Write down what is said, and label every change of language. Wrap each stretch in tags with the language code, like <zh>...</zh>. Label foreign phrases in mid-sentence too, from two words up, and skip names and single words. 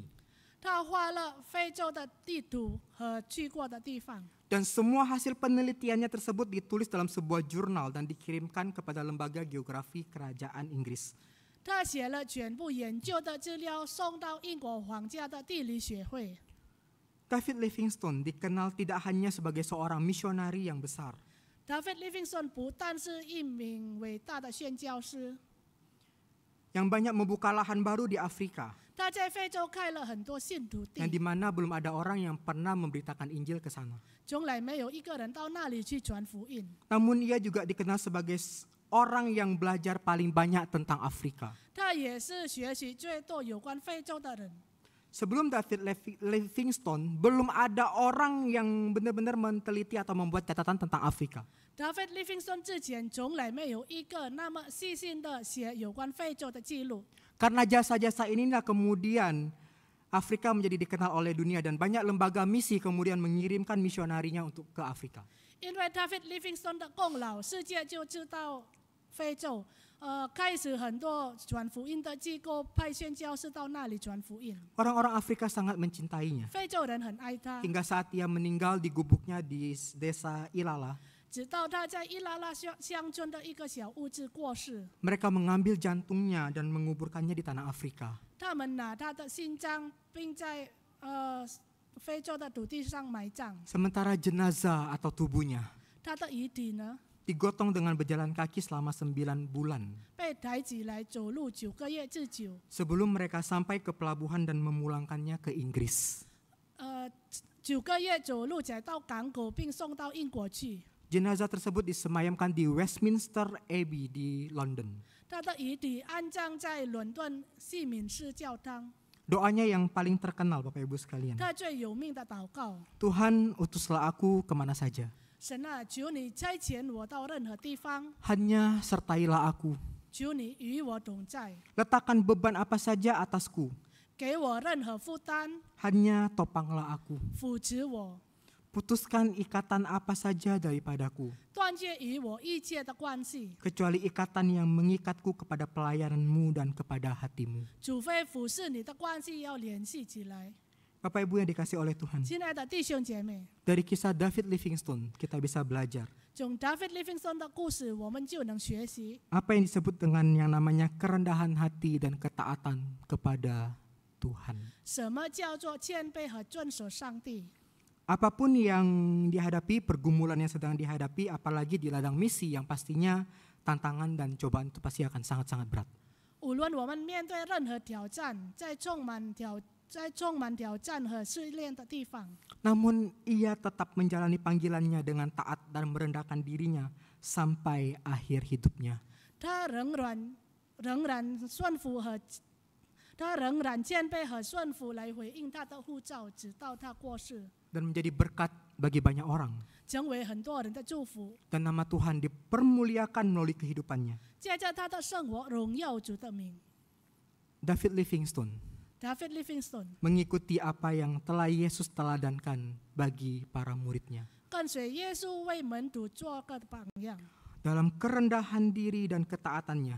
<zh>他画了非洲的地图和去过的地方。</zh> <id>Dan semua hasil penelitiannya tersebut ditulis dalam sebuah jurnal dan dikirimkan kepada Lembaga Geografi Kerajaan Inggris.</id> <zh>他写了全部研究的资料，送到英国皇家的地理学会。</zh> <id>David Livingstone dikenal tidak hanya sebagai seorang misionari yang besar,</id> <zh>David Livingstone 不但是一名伟大的宣教师，</zh> <id>yang banyak membuka lahan baru di Afrika,</id> <zh>他在非洲开了很多信徒</zh> <id>yang di</id> <zh>地，</zh> <id>mana belum ada orang yang pernah memberitakan Injil ke sana.</id> <zh>从来没有一个人到那里去传福音。</zh> <id>Namun ia juga dikenal sebagai orang yang belajar paling banyak tentang Afrika.</id> <zh>他也是学习最多有关非洲的人。</zh> <id>Sebelum David Livingstone, belum ada orang yang benar-benar meneliti atau membuat catatan tentang Afrika.</id> <zh>David Livingstone 之前从来没有一个那么细心的写有关非洲的记录。</zh> <id>Karena jasa-jasa inilah kemudian Afrika menjadi dikenal oleh dunia dan banyak lembaga misi kemudian mengirimkan misionarinya untuk ke Afrika.</id> <zh>因为 David Livingstone 的功劳，世界就知道非洲。开始很多传福音的机构派宣教士到那里传福音。</zh> <id>Orang-orang Afrika sangat mencintainya</id> <zh>非洲人很爱他，</zh> <id>hingga saat ia meninggal di gubuknya di desa Ilala.</id> <zh>直到他在伊拉拉乡村的一个小屋子过世，</zh> <id>Mereka mengambil jantungnya dan menguburkannya di tanah Afrika.</id> <zh>他们拿他的心脏，并在非洲的土地上埋葬。</zh> <id>Sementara jenazah atau tubuhnya</id> <zh>他的遗体呢，</zh> <id>digotong dengan berjalan kaki selama 9 bulan</id> <zh>被抬起来走路9个月之久。</zh> <id>sebelum mereka sampai ke pelabuhan dan memulangkannya ke Inggris.</id> <zh>9 个月走路才到港口，并送到英国去。</zh> <id>Jenazah tersebut disemayamkan di Westminster Abbey di London.</id> <zh>他的遗体安葬在伦敦西敏寺教堂。</zh> <id>Doanya yang paling terkenal Bapak Ibu sekalian.</id> <zh>他最有名的祷告：</zh> <id>Tuhan, utuslah aku kemana saja.</id> <zh>神啊，求你差遣我到任何地方，</zh> <id>Hanya sertailah aku.</id> <zh>求你与我同在，</zh> <id>Letakkan beban apa saja atasku.</id> <zh>给我任何负担，</zh> <id>Hanya topanglah aku.</id> <zh>扶持我，</zh> <id>Putuskan ikatan apa saja daripadaku,</id> <zh>断绝与我一切的关系，</zh> <id>kecuali ikatan yang mengikatku kepada pelayananmu dan kepada hatimu.</id> <zh>除非服侍你的关系要联系起来。</zh> <id>Bapak Ibu yang dikasih oleh Tuhan,</id> <zh>亲爱的弟兄姐妹，</zh> <id>dari kisah David Livingstone kita bisa belajar</id> <zh>从 David Livingstone 的故事，我们就能学习</zh> <id>apa yang disebut dengan yang namanya kerendahan hati dan ketaatan kepada Tuhan.</id> <zh>什么叫做谦卑和遵守上帝。</zh> <id>Apapun yang dihadapi, pergumulan yang sedang dihadapi, apalagi di ladang misi yang pastinya tantangan dan cobaan itu pasti akan sangat-sangat berat.</id> <zh>无论我们面对任何挑战，在充满挑战和试炼的地方，</zh> <id>Namun ia tetap menjalani panggilannya dengan taat dan merendahkan dirinya sampai akhir hidupnya.</id> <zh>他仍然顺服和他仍然谦卑和顺服来回应他的呼召，直到他过世，</zh> <id>Dan menjadi berkat bagi banyak orang.</id> <zh>成为很多人的祝福。</zh> <id>Dan nama Tuhan dipermuliakan melalui kehidupannya.</id> <zh>借着他的生活荣耀主的名。</zh> <id>David Livingstone</id> <zh>David Livingstone</zh> <id>mengikuti apa yang telah Yesus teladankan bagi para muridnya.</id> <zh>跟随耶稣为门徒做个榜样，</zh> <id>Dalam kerendahan diri dan ketaatannya,</id>